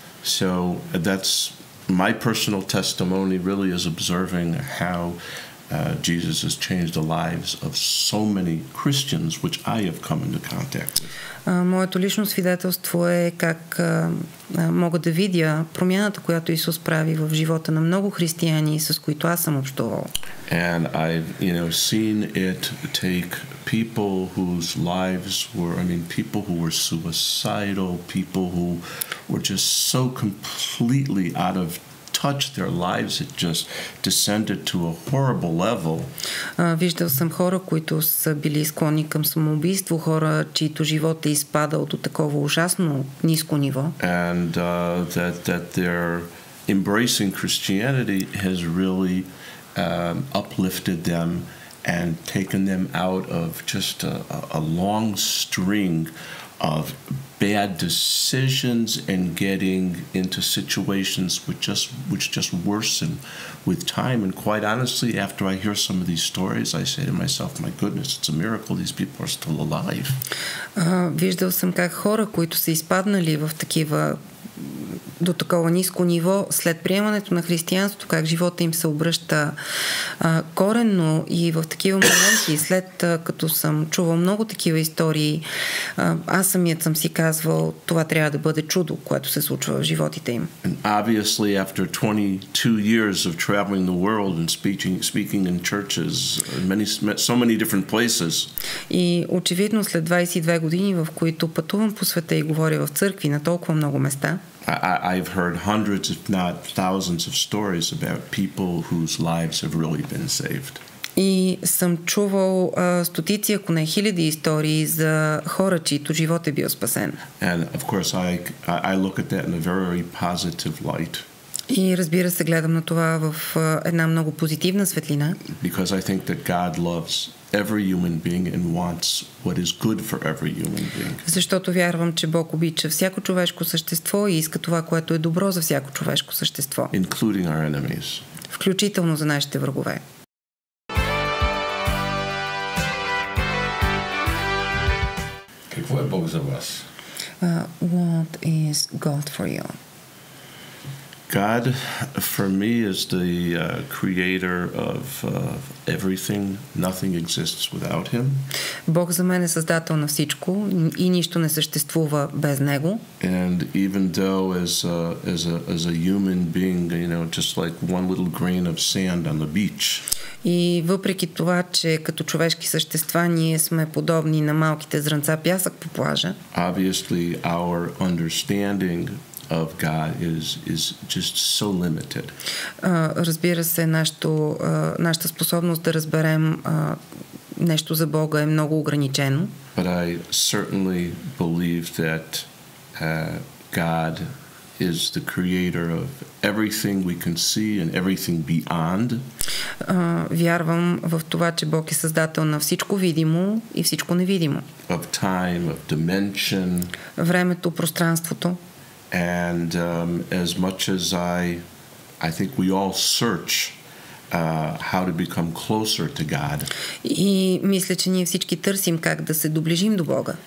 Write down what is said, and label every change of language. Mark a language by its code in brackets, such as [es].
[en] So that's my personal testimony really is observing how Jesus has changed the lives of so many Christians which I have come into contact with. [bg] Моето лично свидетелство е как мога да видя промяната, която Исус прави в живота на много християни, с които аз съм общувал. [en] And I've, seen it take people whose lives were, people who were suicidal, people who were just so completely out of touch, their lives had just descended to a horrible level. [bg] Виждал съм хора, които са били склонни към самоубийство, хора, чието живот е изпадал до такова ужасно ниско ниво. [en] And that their embracing Christianity has really uplifted them and taken them out of just a long string of bad decisions and getting into situations which just worsen with time. And quite honestly, after I hear some of these stories, I say to myself, my goodness, it's a miracle these people are still alive. [bg] Виждал съм как хора, които са изпаднали в такива до такова ниско ниво, след приемането на християнството, как живота им се обръща коренно, и в такива моменти, след като съм чувал много такива истории, аз самият съм си казвал, това трябва да бъде чудо, което се случва в животите им. [en] And obviously after 22 years of traveling the world and speaking in churches, so many different places. [bg] И очевидно след 22 години, в които пътувам по света и говоря в църкви на толкова много места, [en] I've heard hundreds, if not thousands, of stories about people whose lives have really been saved. [bg] И съм чувал стотици, ако не хиляди истории за хора, чието живот е бил спасен. [en] And of course I look at that in a very positive light. [bg] И разбира се, гледам на това в една много позитивна светлина. [en] Because I think that God loves every human being and wants what is good for every human being. [bg] Защото вярвам, че Бог обича всяко човешко същество и иска това, което е добро за всяко човешко същество. [en] Including our enemies. [bg] Включително за нашите врагове. Какво е Бог за вас? [en] What is God for you? God, for me, is the creator of everything. Nothing exists without him. [bg] Бог за мен е създател на всичко и нищо не съществува без него. [en] And even though as a human being, just like one little grain of sand on the beach. [bg] И въпреки това, че като човешки същества ние сме подобни на малките зрънца пясък по плажа. [en] Obviously, our understanding of God is just so limited. [bg] Разбира се, нашата способност да разберем нещо за Бога е много ограничено. [en] But I certainly believe that God is the creator of everything we can see and everything beyond. [bg] Вярвам в това, че Бог е създател на всичко видимо и всичко невидимо. [en] Of time, of dimension. [bg] Времето, пространството. [en] And as much as I think we all search how to become closer to God. [bg] И мисля, че ние всички търсим как да се доближим до Бога.